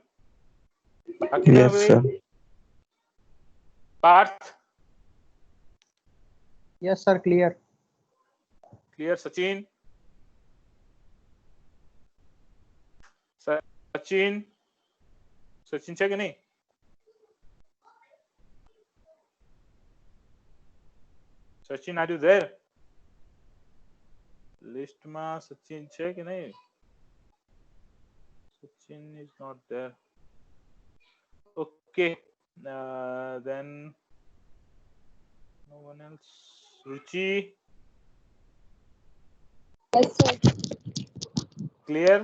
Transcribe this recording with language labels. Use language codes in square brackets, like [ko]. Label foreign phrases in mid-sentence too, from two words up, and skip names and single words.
[en] Yes, sir. Parth? Yes, sir. Clear. Clear, Sachin? Sachin? [gu] Sachin છે કે નહીં? [en] Sachin, are you there? [gu] List માં Sachin છે કે નહીં? [en] Sachin is not there. Okay. Then no one else. Ruchi? Yes, sir. Clear?